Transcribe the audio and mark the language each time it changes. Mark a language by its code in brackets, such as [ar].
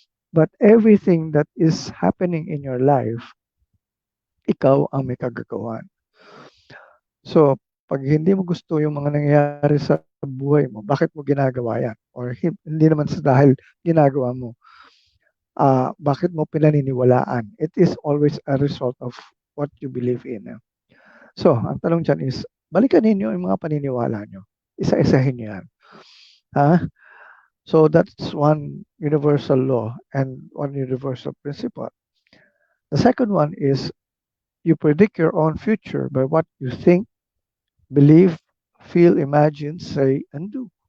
[en] But everything that is happening in your life, [tl] ikaw ang may kagagawan. So, pag hindi mo gusto yung mga nangyayari sa buhay mo, bakit mo ginagawa yan? Or hindi naman sa dahil ginagawa mo, bakit mo pinaniniwalaan? [en] It is always a result of what you believe in. [tl] So, ang tanong dyan is, balikan ninyo yung mga paniniwala nyo. Isa-isahin nyo yan. [en] So, that's one universal law and one universal principle. The second one is, you predict your own future by what you think, believe, feel, imagine, say, and do.